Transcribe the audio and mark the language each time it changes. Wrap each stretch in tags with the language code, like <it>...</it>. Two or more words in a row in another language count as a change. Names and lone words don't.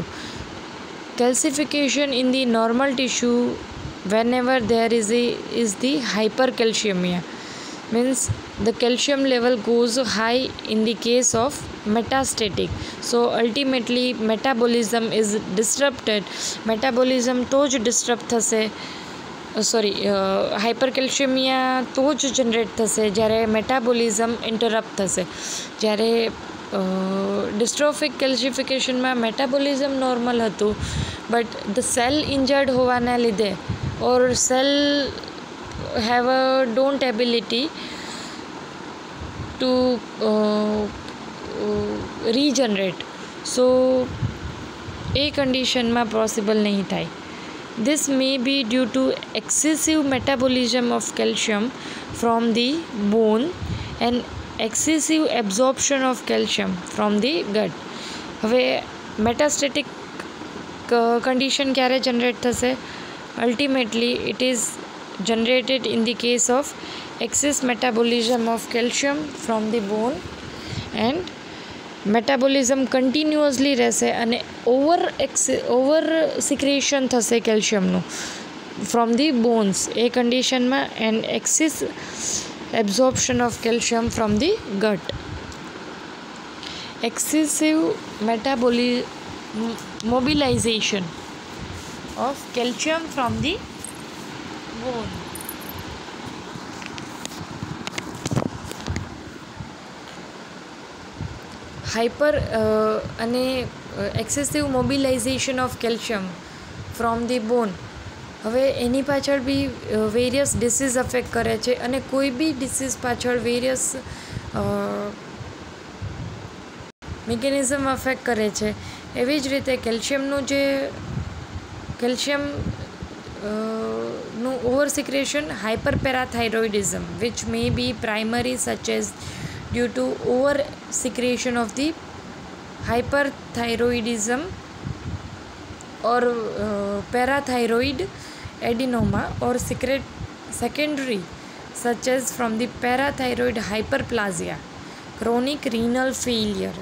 <en>Calcification in the normal tissue whenever there is the hypercalcemia, means the calcium level goes high in the case of metastatic. So ultimately metabolism is disrupted.</en> <gu>Metabolism તો જ disrupt થશે, હાઇપરકેલ્શિયમિયા તો જ જનરેટ થશે જ્યારે</gu> <en>metabolism interrupt</en> <gu>થશે.</gu> <en>જ્યારે dystrophic calcificationમાં metabolism normal હતું, but the cell injured</en> <gu>હોવાના લીધે</gu> <en>or cell have a don't ability to regenerate.</en> <gu>So a condition ma possible નહીં થાય.</gu> <en>This may be due to excessive metabolism of calcium from the bone and excessive absorption of calcium from the gut.</en> <gu>હવે</gu> <en>metastatic condition</en> <gu>ક્યારે generate થશે?</gu> <en>Ultimately it is generated in the case of excess metabolism of calcium from the bone, and metabolism continuously</en> <gu>રહેશે અને</gu> <en>over secretion થશે calciumનું from the bones</en> <gu>એ conditionમાં,</gu> <en>and excess absorption of calcium from the gut. Excessive mobilization of calcium from the bone. excessive mobilization of calcium from the bone.</en> <gu>હવે એની પાછળ બી</gu> <en>various disease affect</en> <gu>કરે છે અને કોઈ બી ડિસીઝ પાછળ</gu> <en>various mechanism affect</en> <gu>કરે છે. એવી જ રીતે કેલ્શિયમનું જે નું</gu> <en>over secretion, hyperparathyroidism, which may be primary, such as due to over secretion of the hyperthyroidism or parathyroid adenoma, or secondary, such as from the parathyroid hyperplasia, chronic renal failure.</en>